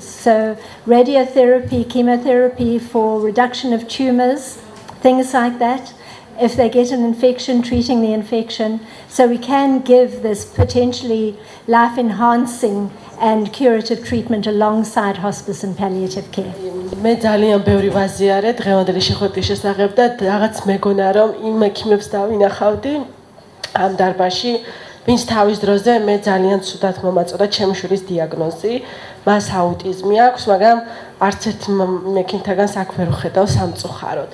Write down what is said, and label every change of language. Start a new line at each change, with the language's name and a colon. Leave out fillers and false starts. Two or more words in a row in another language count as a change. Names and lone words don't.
English: So radiotherapy, chemotherapy for reduction of tumours, things like that. If they get an infection, treating the infection. So we can give this potentially life-enhancing and curative treatment alongside hospice and palliative care.
Georgian: მე ძალიან ბევრი ვაზიარე დღევანდელი შეხვედრის შესახებ და რაღაც მეგონა რომ იმ ექიმებს დავინახავდი ამ დარბაზში, ვინც თავის დროზე მე ძალიან ცუდად მომაწოდა ჩემი შვილის დიაგნოზი, მას აუტიზმი აქვს, მაგრამ არც ერთ ექიმთაგან საქმე ვერ ვხედავ სამწუხაროდ.